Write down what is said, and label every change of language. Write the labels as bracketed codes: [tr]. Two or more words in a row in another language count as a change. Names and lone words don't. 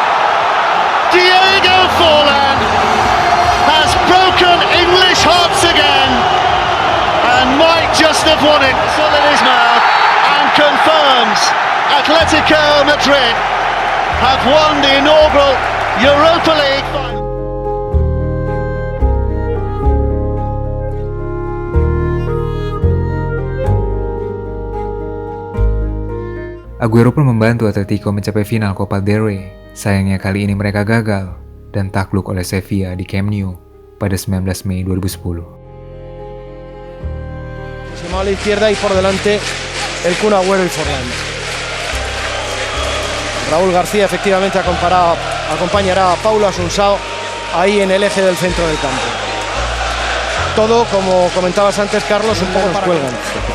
[en] Diego Forlán has broken English hearts again, and might just have won it. Still in his mouth, and confirms Atletico Madrid have won the inaugural Europa League final. [id] Aguero pun membantu Atletico mencapai final Copa del Rey. Sayangnya kali ini mereka gagal dan takluk oleh Sevilla di Camp Nou pada 19 Mei 2010. [es] A la izquierda y por delante el Kun Agüero y Forlán. Raúl García efectivamente acompañará a Paulo Asunsao ahí en el eje del centro del campo. Todo, como comentabas antes, Carlos, un poco para cuelgan.